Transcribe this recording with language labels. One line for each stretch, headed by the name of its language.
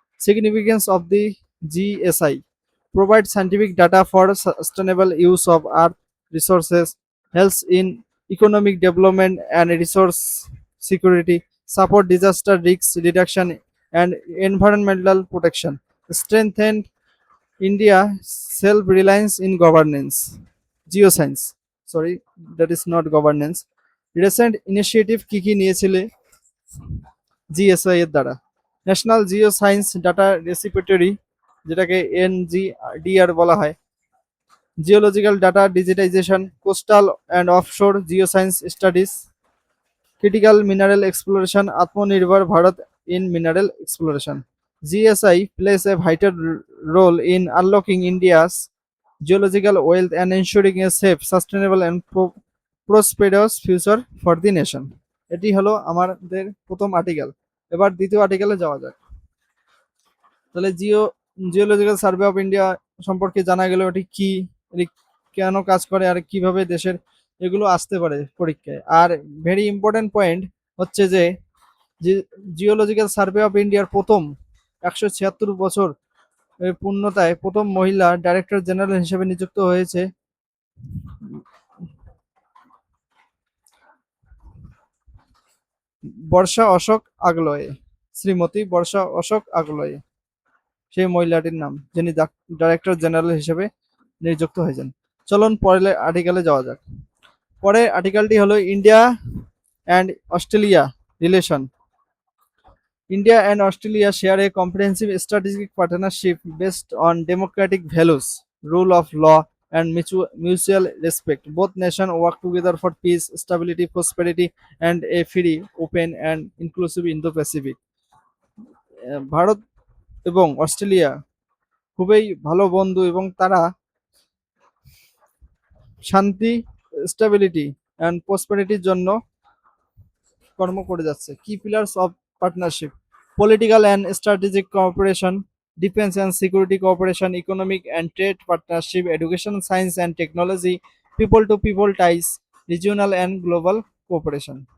English: Significance of the GSI: provide scientific data for sustainable use of earth resources, helps in economic development and resource security, support disaster risk reduction and environmental protection, strengthen India self-reliance in governance. Geoscience, sorry, that is not governance. Recent initiative
Bangla: কি কি নিয়েছিলে GSI এর দ্বারা?
English: national geoscience data repository,
Bangla: যেটাকে এনজিডিআর বলা হয়,
English: Geological data digitization, coastal and offshore geoscience studies, critical mineral exploration, Atmanirbhar Bharat in mineral exploration. GSI plays a vital role in unlocking India's geological wealth and ensuring a safe, sustainable and prosperous future for the nation.
Bangla: এটি হলো আমাদের প্রথম article. এবার দ্বিতীয় আর্টিকেলে যাওয়া যাক। তাহলে জিওলজিক্যাল সার্ভে অফ ইন্ডিয়া সম্পর্কে জানা গেল, এটি কি, এটি কেন কাজ করে আর কিভাবে দেশের এগুলো আসতে পারে পরীক্ষায়। আর ভেরি ইম্পর্টেন্ট পয়েন্ট হচ্ছে যে জিওলজিক্যাল সার্ভে অফ ইন্ডিয়ার প্রথম 176 বছর পূর্ণতায় প্রথম মহিলা ডাইরেক্টর জেনারেল হিসেবে নিযুক্ত হয়েছে বর্ষা অশোক আগলওয়ে, শ্রীমতী বর্ষা অশোক আগলওয়ে, সেই মহিলাটির নাম, যিনি ডাইরেক্টর জেনারেল হিসেবে নিযুক্ত হয়েছেন। চলুন পরের আর্টিকেলে যাওয়া যাক। পরের আর্টিকেলটি হলো India and Australia relation.
English: India and Australia share a comprehensive strategic partnership based on democratic values, rule of law, and mutual respect. Both nations work together for peace, stability, prosperity, and a free, open, and inclusive Indo-Pacific.
Bangla: Bharat এবং Australia খুবই ভালো বন্ধু এবং তারা শান্তি, stability and প্রসপারিটির জন্য কর্ম করে যাচ্ছে।
English: Key pillars of partnership: political and strategic cooperation, defence and security cooperation, economic and trade partnership, education, science and technology, people to people ties, regional and global cooperation.